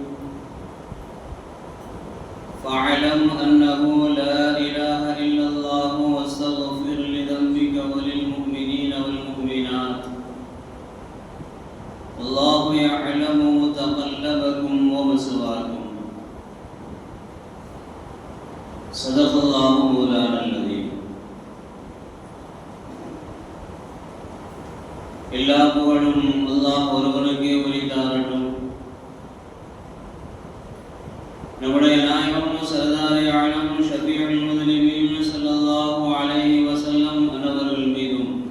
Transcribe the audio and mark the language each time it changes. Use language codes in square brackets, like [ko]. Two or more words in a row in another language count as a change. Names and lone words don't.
[ar] فاعلم أنه لا إله إلا الله واستغفر لذنبك وللمؤمنين والمؤمنات والله يعلم متقلبكم ومثواكم. صدق الله مولانا العظيم. [ta] எல்லா புகழும் அல்லாஹ் ஒருவனுக்கே உரித்தாகட்டும். நம்முடைய நாயகம் [ur] سردارِ عالم [ar] شفيع المسلمين صلى الله عليه وسلم [ta] அன்னவர்கள் மீதும்